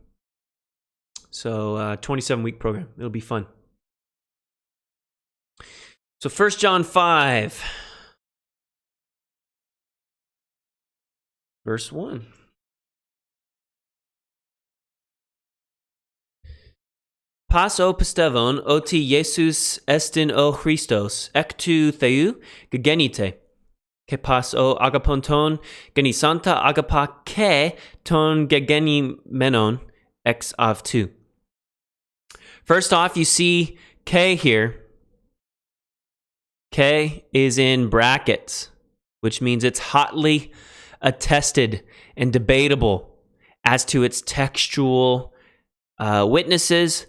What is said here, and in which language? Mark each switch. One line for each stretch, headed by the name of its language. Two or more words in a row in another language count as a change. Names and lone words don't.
English: So 27-week program. It'll be fun. So 1 John 5, verse 1.
Greek: Πᾶς ὁ πιστεύων ὅτι Ἰησοῦς ἐστιν ὁ Χριστὸς ἐκ τοῦ θεοῦ γεγέννηται, καὶ πᾶς ὁ ἀγαπῶν τὸν γεννήσαντα ἀγαπᾷ καὶ τὸν γεγεννημένον ἐξ αὐτοῦ.
English: First off, you see K here. K is in brackets, which means it's hotly attested and debatable as to its textual witnesses.